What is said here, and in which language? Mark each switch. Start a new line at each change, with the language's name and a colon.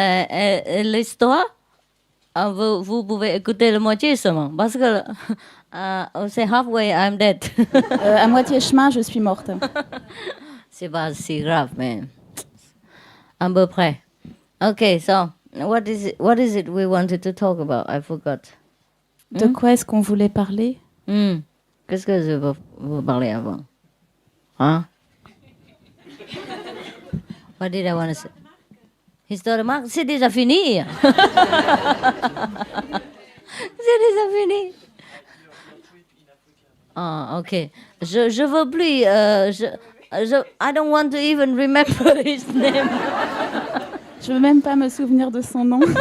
French: L'histoire, vous pouvez écouter la moitié seulement. Parce que c'est
English: halfway, I'm dead.
French: À moitié chemin, je suis morte. C'est pas si grave, mais à peu près.
English: Okay, so what is it we wanted to talk about? I forgot.
French: De quoi est-ce qu'on voulait parler? Qu'est-ce que je veux vous parler avant? Hein?
English: What did I want to say?
French: Histoire de Marc, c'est déjà fini. C'est déjà fini. Ok. Je veux plus.
English: I don't want to even remember his name.
French: Je veux même pas me souvenir de son nom.